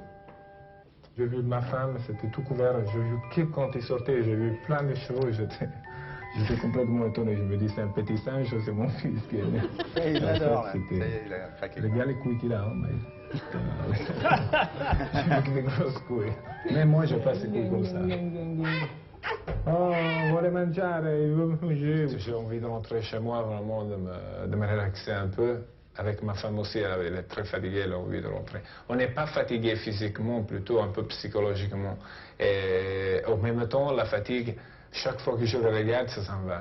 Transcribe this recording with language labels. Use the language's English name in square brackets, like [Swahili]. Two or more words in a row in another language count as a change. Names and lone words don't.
[French] J'ai vu ma femme, c'était tout couvert. J'ai vu que quand il sortait, j'ai vu plein de cheveux. J'étais complètement étonné. Je me dis, c'est un petit singe, c'est mon fils qui est né. Et il adore, il a craqué. Il a bien les couilles qu'il a, hein, mais... J'ai des grosses couilles. Mais moi, je passe les couilles comme ça. Oh, [Italian] vuole mangiare, [French] il veut manger. J'ai envie de rentrer chez moi, vraiment, de me relaxer un peu. Avec ma femme aussi, elle est très fatiguée, elle a envie de rentrer. On n'est pas fatigué physiquement, plutôt un peu psychologiquement. Et en même temps, la fatigue, chaque fois que je le regarde, ça s'en va.